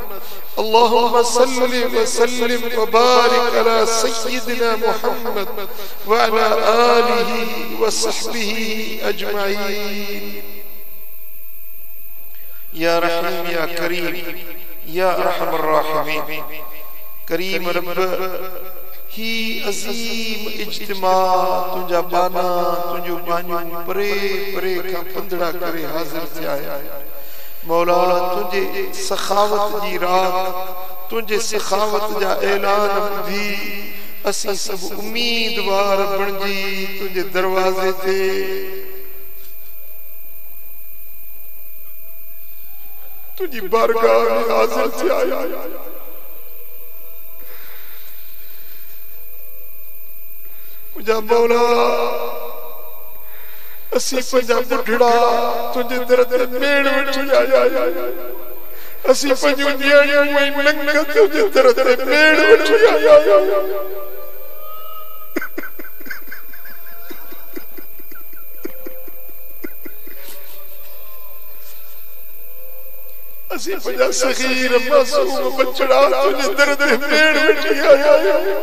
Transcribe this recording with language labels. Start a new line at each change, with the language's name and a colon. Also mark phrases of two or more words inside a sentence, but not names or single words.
Arabic: اللهم صل وسلم وبارك على سيدنا محمد وعلى آله وصحبه أجمعين. يا رحيم يا كريم يا أرحم الراحمين.
Sindhi: كريم رب ही अजीम इज्तिमा तुझा बाना तुझो बानियो परे परे का पंदड़ा करे हाजिर थिया है। मौला तुझे सखावत जी रात तुझे सखावत जा ऐलान ॿुधी असी सब उम्मीदवार बणजी तुझे दरवाजे ते तुझी बारगाह में हाजिर थिया है। मुझा मौला असी पंजा बुढ़ड़ा तुझे दर ते मेड़ वठी आया। असी पंजो न्याणियों में नंग तुझे दर ते मेड़ वठी आया। असी पंजा सगीर मासूम बचड़ा तुझे दर ते मेड़ वठी आया।